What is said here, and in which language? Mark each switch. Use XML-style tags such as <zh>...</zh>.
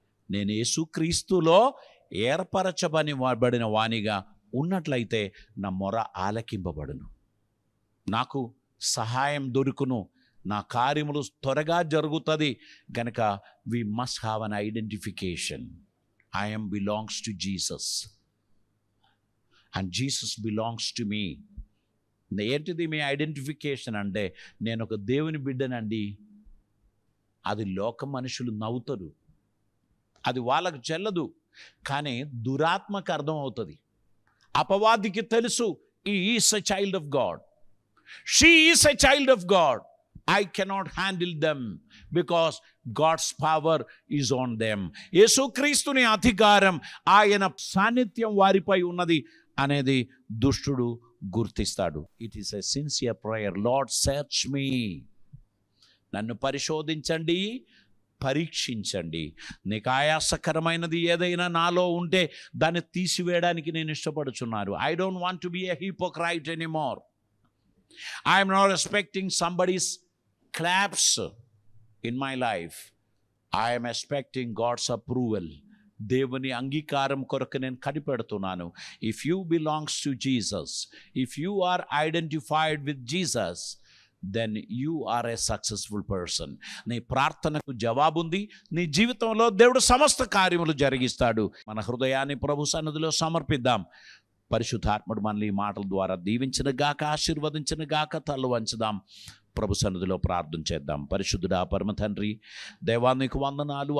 <te>నేను యేసుక్రీస్తులో ఏర్పరచబడిన వానిగా ఉన్నట్లయితే నా మొర ఆలకింపబడును, నాకు సహాయం దొరుకును, నా కార్యములు త్వరగా జరుగుతుంది.</te> <en>కనుక we must have an identification. I am belongs to Jesus and Jesus belongs to me.</en> <te>ఏంటిది మీ ఐడెంటిఫికేషన్ అంటే? నేను ఒక దేవుని బిడ్డనండి. అది లోక మనుషులు నవ్వుతారు, అది వాళ్ళకు చెల్లదు. కానీ దురాత్మకు అర్థం అవుతుంది. అపవాదికి తెలుసు,</te> <en>he is a child of God,</en> <te>she is a child of God.</te> <en>I cannot handle them because God's power is on them.</en> <te>యేసుక్రీస్తుని అధికారం, ఆయన సాన్నిధ్యం వారిపై ఉన్నది అనేది దుష్టుడు గుర్తిస్తాడు.</te> <en>It is a sincere prayer. Lord search me,</en> <te>నన్ను పరిశోధించండి, పరీక్షించండి. నీకు ఆయాసకరమైనది ఏదైనా నాలో ఉంటే దాన్ని తీసివేయడానికి నేను ఇష్టపడుచున్నాను.</te> <en>I don't want to be a hypocrite anymore. I am not expecting somebody's claps in my life. I am expecting God's approval.</en> <te>దేవుని అంగీకారం కొరకు నేను కనిపెడుతున్నాను.</te> <en>If you belongs to Jesus, if you are identified with Jesus, then you are a successful person.</en> <te>నీ ప్రార్థనకు జవాబుంది. నీ జీవితంలో దేవుడు సమస్త కార్యములు జరిగిస్తాడు. మన హృదయాన్ని ప్రభు సన్నిధిలో సమర్పిద్దాం. పరిశుద్ధాత్ముడు మనల్ని ఈ మాటల ద్వారా దీవించిన గాక, ఆశీర్వదించిన గాక. తల వంచుదాం, ప్రభు సన్నిధిలో ప్రార్థన చేద్దాం. పరిశుద్ధుడా పరమ తండ్రి, దేవా నీకు వందనాలు.</te>